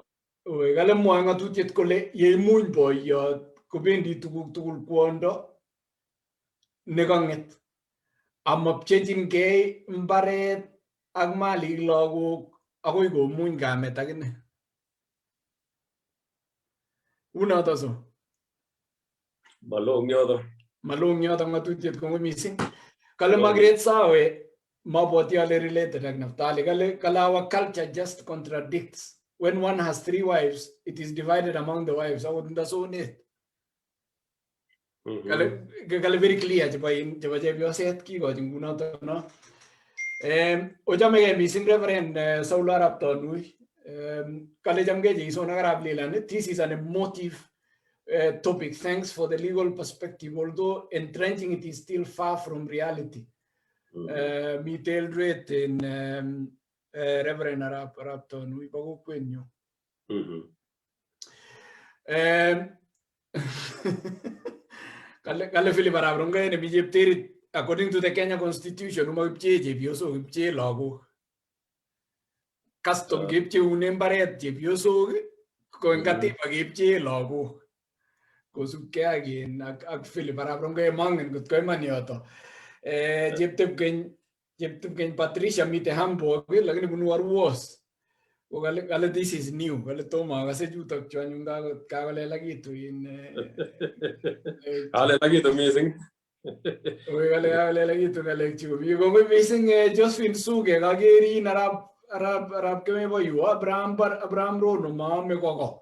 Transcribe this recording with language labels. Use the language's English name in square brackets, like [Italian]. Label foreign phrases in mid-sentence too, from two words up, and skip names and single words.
[Kalenjin] Oe kale mwae ng'atutiet kole yeimuny boiyot kobendi tuguk tugul kwondo nekang'et amapchechingei mbaret ak malik lagok akoi komuny kamet akine. Unoto so. Malong yoto ng'atutiet kongoi missing. Kale Margaret Sawe mabwati ale related ak Naftali. [English] Kale our culture just contradicts. When one has 3 wives, it is divided among the wives. [Kalenjin] Akot ndasonet. Kale [English] very clear [Kalenjin] chebo chepyoset kikochin kunoto no. Ochamegei missing Reverend Saul Arap Tonui. Kale chamgei cheisona Arap Leland. [English] This is an emotive topic. Thanks for the legal perspective. Although entrenching it is still far from reality. [Kalenjin] Mitel Dret in Reverend Arap Tonui bago kwenyo. Kale Philip Arap Rongai ne bijepterit [English] according to the Kenya Constitution [Kalenjin] umagipche chepyosok ipche lagok. Custom kipche une mbaret chepyosok ko eng katiba kipche lagok. Kosubkei ak Philip Arap Rongai mangen kot ko iman yoto. Cheptepkeny Patricia mite Hamburg lakini bunu Arwos. [English] Ko kale this is new. [Kalenjin] Kale tomo akase chutok chu anyun kakolelakitu in kalelakitu missing. Kale kakolelakitu ngalek chu. Kongoi missing Josephine Suge kakerin Arap Kemebo yu Abraham Rono maame koko.